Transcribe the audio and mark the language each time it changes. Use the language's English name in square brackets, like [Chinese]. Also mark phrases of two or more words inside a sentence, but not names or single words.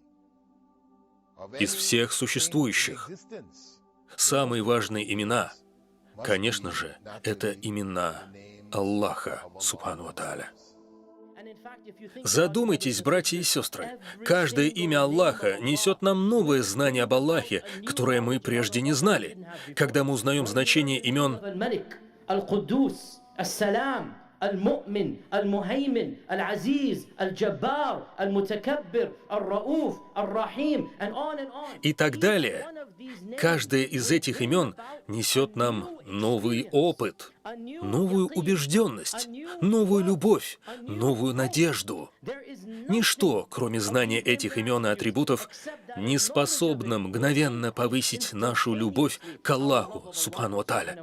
[Russian] Из всех существующих самые важные имена, конечно же, это имена Аллаха, [Arabic] سبحانه وتعالى. [Russian] Задумайтесь, братья и сестры, каждое имя Аллаха несет нам новое знание об Аллахе, которое мы прежде не знали. Когда мы узнаем значение имен [Arabic] المؤمن المهيمن العزيز الجبار المتكبر الرؤوف الرحيم [Russian] и так далее. Каждое из этих имен несет нам новый опыт, новую убежденность, новую любовь, новую надежду. Ничто, кроме знания этих имен и атрибутов, не способно мгновенно повысить нашу любовь к Аллаху, [Arabic] سبحانه وتعالى.